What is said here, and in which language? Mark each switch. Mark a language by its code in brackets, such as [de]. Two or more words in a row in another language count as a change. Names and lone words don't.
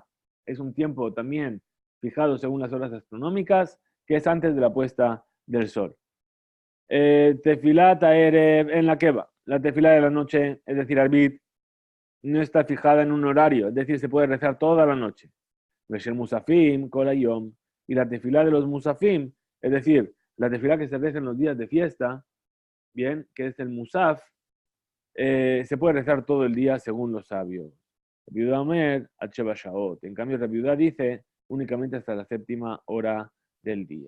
[es] Es un tiempo también fijado según las horas astronómicas, que es antes de la puesta del sol. [he] תפילת ערב אין לה קבע. [es] la tefilá de la noche, es decir, arbit, no está fijada en un horario, es decir, se puede rezar toda la noche. [he] ושל מוספין, כל היום, [es] y la tefilá de los musafim, es decir, la tefilá que se reza en los días de fiesta, bien, que es el musaf, se puede rezar todo el día según los sabios. [he] רבי יהודה אומר, שבע שעות. [es] En cambio, Rabiudá dice únicamente hasta la séptima hora del día.